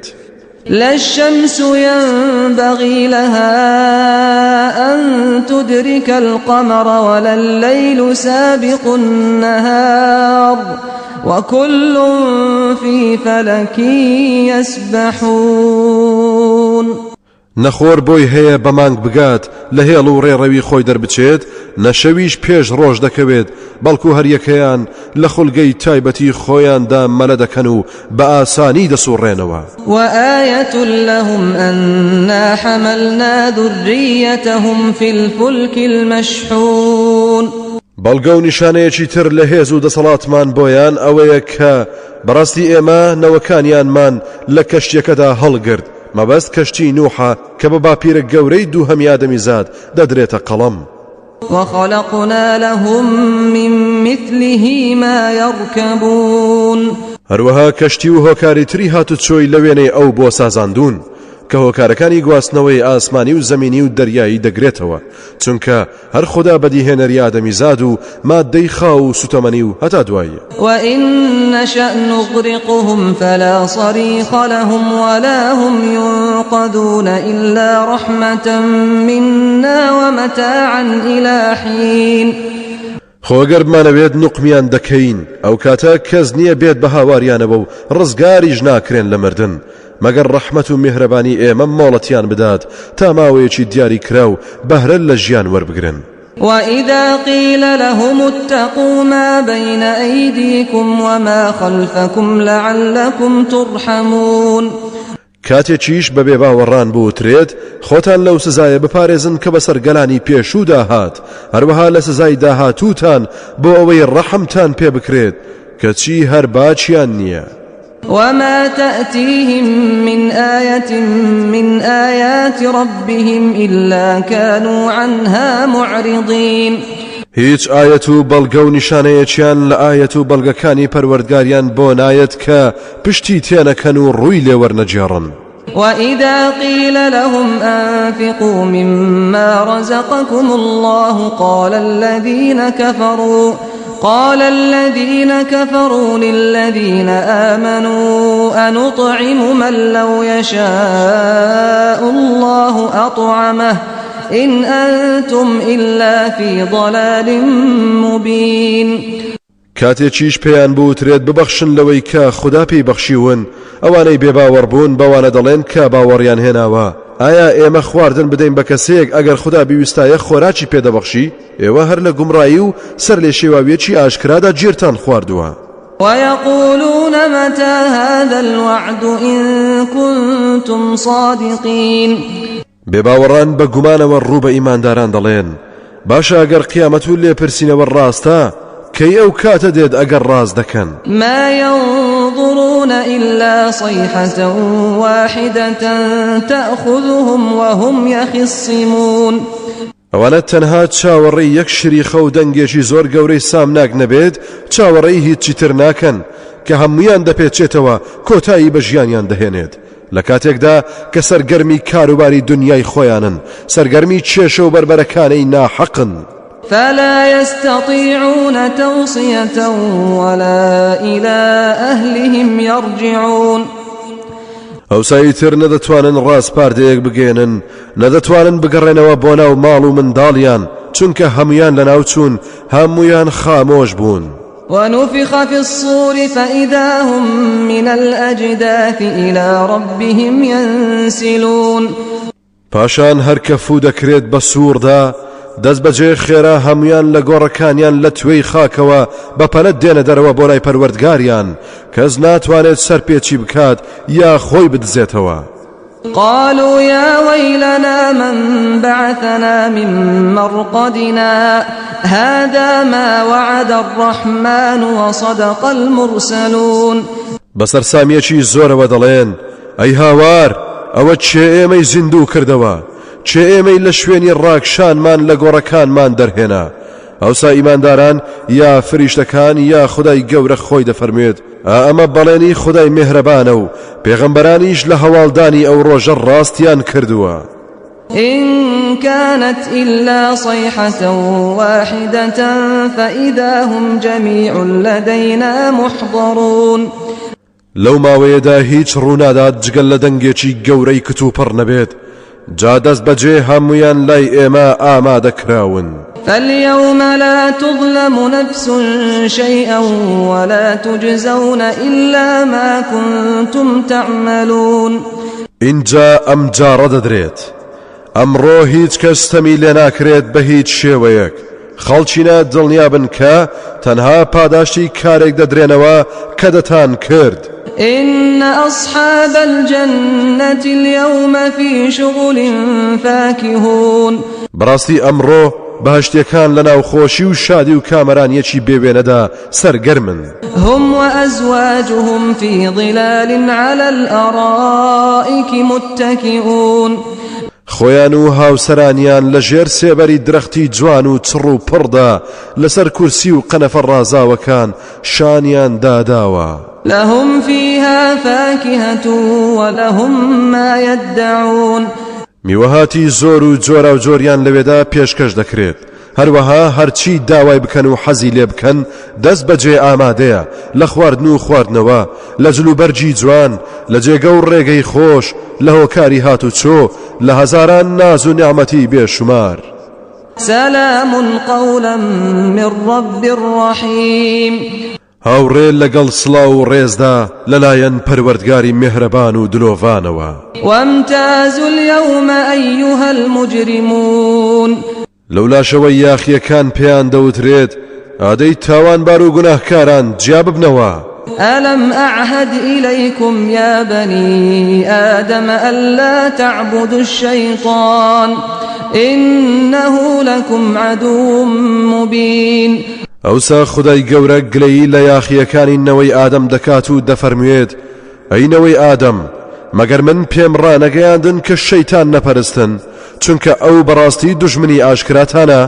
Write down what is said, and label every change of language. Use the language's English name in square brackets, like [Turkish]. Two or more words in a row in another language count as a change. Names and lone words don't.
[Arabic] لا الشمس ينبغي لها أن تدرك القمر ولا الليل سابق النهار وكل في فلك يسبحون [Central Kurdish] نەخۆر بۆی هەیە بەمانگ بگات لە هێڵ و ڕێڕەوی خۆی دەربچێت نەشەویش پێش ڕۆژ دەکەوێت بەڵکو هەریەکەیان لە خولگەی تایبەتی خۆیاندا مەلە دەکەن و بە ئاسانی دەسوڕێنەوە [Arabic] وآية لهم أنا حملنا ذريتهم في الفلك المشحون [Central Kurdish] بەڵگە و نیشانەیەکی تر لە هێز و دەسەڵاتمان بۆیان ئەوەیە کە بەڕاستی ئێمە نەوەکانیانمان لە کەشتیەکەدا هەڵگرت مەبەست کەشتی نوحە کە بە باپیرە گەورەی دووهەمی ئادەمی زاد دەدرێتە قەڵەم [Arabic] وخلقنا لهم من مثله ما يركبون [Central Kurdish] هەروەها کەشتی و هۆکاری تری هاتوچۆی لە وێنەی ئەو بۆ سازاندون کە هۆکارەکانی گواستنەوەی ئاسمانی و زەمینی و دەریایی دەگرێتەوە چونکە هەر خوددا بەدیهێنەری ئادەمیزاد و مادەی خاو و سوتەمەنی و هەتا دواییە. [Arabic] وَإِن نَّشَأْ نُغْرِقْهُمْ فَلَا صَرِيخَ لَهُمْ وَلَا هُمْ يُنقَذُونَ إِلَّا رَحْمَةً مِنَّا وَمَتَاعًا إِلَىٰ حِينٍ. [Central Kurdish] خۆگەر بمانەوێت نوقمیان دەکەین ئەو کاتە کەس نییە بێت بە هاواریانەوە و ڕزگاریش ناکرێن لە مردن مەگەر ڕەحمەت و میهرەبانی ئێمە مۆڵەتیان بدات تا ماوەیەکی دیاری کرا و بەهرە لە ژیان وەربگرن. [Arabic] وَإِذَا قِيلَ لَهُمُ اتَّقُوا مَا بَيْنَ أَيْدِيكُمْ وَمَا خَلْفَكُمْ لَعَلَّكُمْ تُرْحَمُونَ. [Central Kurdish] کاتێکیش بەبێ باوەڕان بوترێت خۆتان لەو سزایە بپارێزن کە بەسەر گەلانی پێشوودا هات هەروەها لە سزای داهاتووتان بۆ ئەوەی ڕەحمتان پێ بکرێت کەچی هەر باچیان نییە. [Arabic] وما تأتيهم من آية من آيات ربهم إلا كانوا عنها معرضين. [Central Kurdish] هیچ ئاەت و بەڵگە و نیشانەیەکیان لە ئاەت و بەڵگەکانی پەروەردگاریان بۆ نایەت کە پشتی تێنەکەن و ڕووی لێوەرنەجێڕن. [Arabic] وإذا قيل لهم أنفقوا مما رزقكم الله قال الذين كفروا للذين آمنوا أنطعم من لو يشاء الله أطعمه إن أنتم إلا في ضلال مبين. [Central Kurdish] کاتێکیش پێیان بوترێت ببەخشن لەوەی کە خوددا پێی بەخشیون ئەوانەی بێباوەڕبوون بەوانە دەڵێن کە باوەڕیان هێناوە ئایا ئێمە خواردن بدەین بە کەسێک ئەگەر خوددا بیویستایە خۆراکی پێدەبەخشی ئێوە هەر لە گومڕایی و سەر لێ شێواویەکی ئاشکرادا گیرتان خواردووە. [Arabic] ويقولون متى هذا الوعد إن كنتم صادقين. [Central Kurdish] بێباوەڕان بە گومانەوە ڕوو بە ئیمانداران دەڵێن باشە ئەگەر قیامەت و لێپرسینەوە ڕاستە کەی ئەو کاتە دێت ئەگەر ڕاست دەکەن. [Arabic] ما ينظرون إلا صيحة واحدة تأخذهم وهم يخصمون. [Central Kurdish] ئەوانە تەنها چاوەڕێی یەک شریخە و دەنگێکی زۆر گەورەی سامناک نەبێت چاوەڕێی هیچی تر ناکەن کە هەمویان دەپێچێتەوە کۆتایی بە ژیانیان دەهێنێت لە کاتێکدا کە سەرگەرمی کاروباری دنیای خۆیانن سەرگەرمی کێشە و بربەرەکانەی ناحەقن. [Arabic] فلا يستطيعون توصية ولا إلى أهلهم يرجعون. [Central Kurdish] ئەوسایی تر نەدەتوانن ڕاستپاردەیەک بگێنن نەدەتوانن بگەڕێنەوە بۆ ناو ماڵ و منداڵیان چونکە هەمویان لەناو چوون هەمویان خامۆش بوون. [Arabic] ونفخ في الصور فإذا هم من الأجداث إلى ربهم ينسلون. [Central Kurdish] پاشان هەر کە فوو دەکرێت بە سووردا دەست بەجێ خێرا هەمویان لە گۆڕەکانیان لە توێی خاکەوە بەپەلەت دێنە دەرەوە بۆ لای پەروەردگاریان کەس ناتوانێت سەرپێچی بکات یا خۆی بدزێتەوە. [Arabic] قالوا يا ويلنا من بعثنا من مرقدنا هذا ما وعد الرحمن وصدق المرسلون. [Central Kurdish] بەسەر سامیەکی زۆرەوە دەڵێن ئەی هاوار ئەوە چێ ئێمەی زیندوو کردەوە چێ ئێمەی لە شوێنی ڕاکشانمان لە گۆڕەکانمان دەرهێنا. ئەوسا ئیمانداران یا فریشتەکان یا خودای گەورە خۆی دەفەرموێت ئەمە بەڵێنی خودای میهرەبانە و پێغەمبەرانیش لە هەواڵدانی ئەو ڕۆژە ڕاستیان کردووە. [Arabic] إن كانت إلا صيحة واحدة فإذا هم جميع لدينا محضرون. [Central Kurdish] لەو ماوەیەدا هیچ ڕوونادات جگەل لە دەنگێکی گەورەی کتوپڕ نەبێت جا دەست بەجێ هەمویان لای ئێمە ئامادەکراون. [Arabic] فاليوم لا تظلم نفس شيئا ولا تجزون إلا ما كنتم تعملون. [Central Kurdish] اینجا ئەم جارە دەدرێت ئەمڕۆ هیچ کەس تەمی لێ ناکرێت بە هیچ شێوەیەک خەڵچینە دڵنیابن کە تەنها پاداشتی کارێک دەدرێنەوە کە دەتان کرد. [Arabic] إن أصحاب الجنة اليوم في شغل فاكهون. [Central Kurdish] بەڕاستی ئەمڕۆ بەهشتیەکان لە ناوخۆشی و شادی و کامەرانیەکی بێوێنەدا سەرگەرمن. [Arabic] هم وأزواجهم في ظلال على الأرائك متكئون. [Central Kurdish] خۆیان و هاوسەرانیان لە ژێر سێبەری درەختی جوان و چڕ و پڕدا لەسەر کورسی و قەنەفە ڕازاوەکان شانیان داداوە. [Arabic] لهم فيها فاكهة ولهم ما يدعون. [Central Kurdish] میوەهاتی زۆر و جۆرا و جۆریان لەوێدا پێشکەش دەکرێت. هەروەها هەرچی داوای بکەن و حەزی لێ بکەن دەست بەجێ ئامادەیە لە خواردن و خواردنەوە، لە جلوبەرجی جوان، لە جێگە و ڕێگەی خۆش، لە هۆکاری هات و چۆ، لە هەزاران ناز و نیعمەتی بێشمار. [Arabic] سلام قولا من رب رحيم. [Central Kurdish] هاوڕێ لەگەڵ سڵاو و ڕێزدا لەلایەن پەروەردگاری میهرەبان و دلۆڤانەوە. [Arabic] وامتازوا اليوم أيها المجرمون. [Central Kurdish] لەولاشەوەی یاخیەکان پێیان دەوترێت ئادەی تاوانبار و گوناهکاران جیا ببنەوە. [Arabic] ألم أعهد إليكم يا بني آدم ألا تعبدوا الشيطان إنه لكم عدو مبين. [Central Kurdish] ئەوسا خودای گەورە گلەیی لە یاخیەکانی نەوەی ئادەم دەکات و دەفەرموێت ئەی نەوەی ئادەم مەگەر من پێم ڕانەگەیاندن کە شەیتان نەپەرستن چونکە ئەو بەڕاستی دوژمنی ئاشکراتانە.